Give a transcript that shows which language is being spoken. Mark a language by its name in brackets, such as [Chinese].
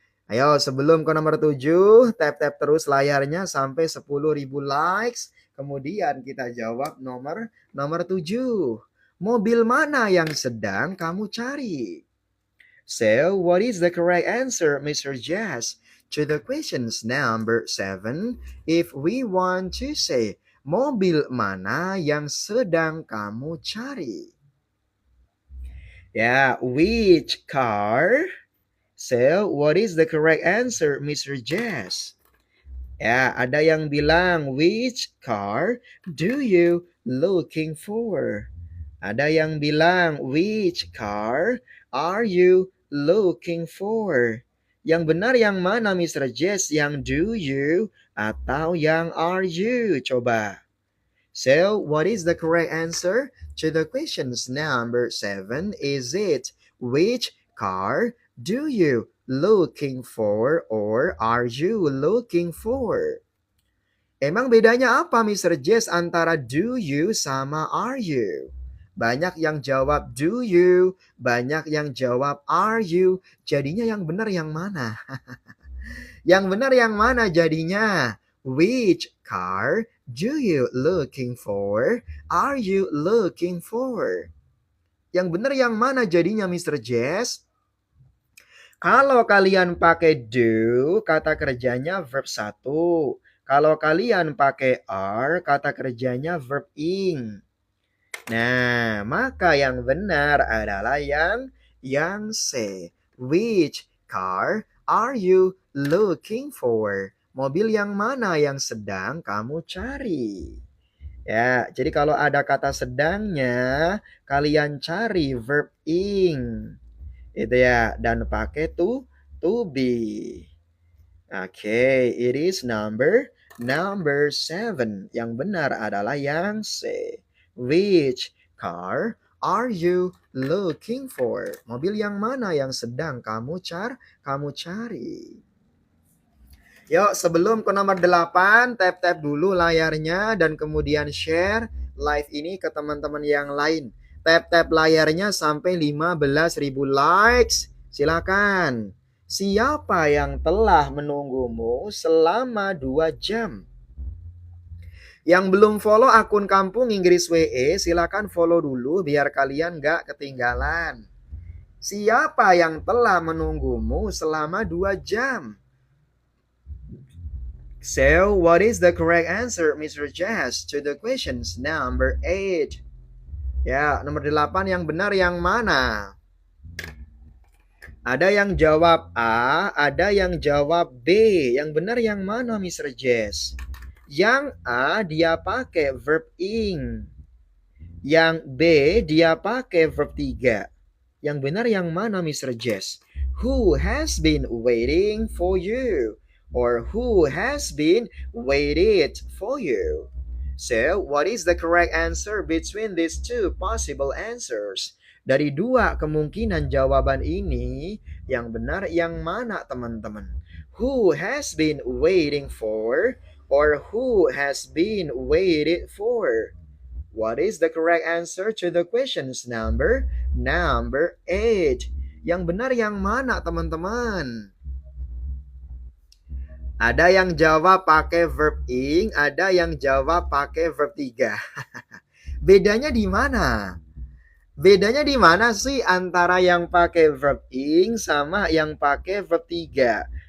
[Indonesian] Ayo sebelum ke nomor 7, tap-tap terus layarnya sampai 10.000 likes. Kemudian kita jawab nomor 7. Mobil mana yang sedang kamu cari? [English] So, what is the correct answer, Mr. Jazz, to the questions number 7? If we want to say, [Indonesian] mobil mana yang sedang kamu cari? [English] Yeah, which car? So, what is the correct answer, Mr. Jazz? [Indonesian] Ya, ada yang bilang, [English] which car do you looking for? [Indonesian] Ada yang bilang, [English] which car are you looking for? [Indonesian] Yang benar yang mana, Mr. Jess? Yang [English] do you [Indonesian] atau yang [English] are you? [Indonesian] Coba. [English] So, what is the correct answer to the questions number 7? Is it which car do you looking for or are you looking for? [Indonesian] Emang bedanya apa, Mr. Jess, antara [English] do you [Indonesian] sama [English] are you? [Indonesian] Banyak yang jawab [English] do you, [Indonesian] banyak yang jawab [English] are you. [Indonesian] Jadinya yang benar yang mana? Yang benar yang mana jadinya? [English] Which car do you looking for? Are you looking for? [Indonesian] Yang benar yang mana jadinya, Mr. Jess? Kalau kalian pakai do, kata kerjanya verb 1. Kalau kalian pakai are, kata kerjanya verb ing. Nah, maka yang benar adalah yang C. [English] Which car are you looking for? [Indonesian] Mobil yang mana yang sedang kamu cari? Ya, jadi kalau ada kata sedangnya, kalian cari verb ing. Itu ya, dan pakai to be. [English] Okay, it is number 7. [Indonesian] Yang benar adalah yang C. [English] Which car are you looking for? [Indonesian] Mobil yang mana yang sedang kamu cari? Yuk, sebelum ke nomor 8, tap-tap dulu layarnya dan kemudian share live ini ke teman-teman yang lain. Tap-tap layarnya sampai 15.000 likes. Silakan. Siapa yang telah menunggumu selama 2 jam? Yang belum follow akun Kampung Inggris WE, silakan follow dulu biar kalian gak ketinggalan. Siapa yang telah menunggumu selama 2 jam? [English] So, what is the correct answer, Mr. Jazz, to the questions number 8? [Indonesian] Ya, nomor 8 yang benar yang mana? Ada yang jawab A, ada yang jawab B. Yang benar yang mana, Mr. Jazz? Yang A dia pakai verb ing. Yang B dia pakai verb 3. Yang benar yang mana, Mr. Jazz? [English] Who has been waiting for you? Or who has been waited for you? So, what is the correct answer between these two possible answers? [Indonesian] Dari dua kemungkinan jawaban ini, yang benar yang mana, teman-teman? [English] Who has been waiting for or who has been waited for? What is the correct answer to the questions number 8? [Indonesian] Yang benar yang mana, teman-teman? Ada yang jawab pakai verb ing, ada yang jawab pakai verb 3. Bedanya di mana? Bedanya di mana sih antara yang pakai verb ing sama yang pakai verb 3?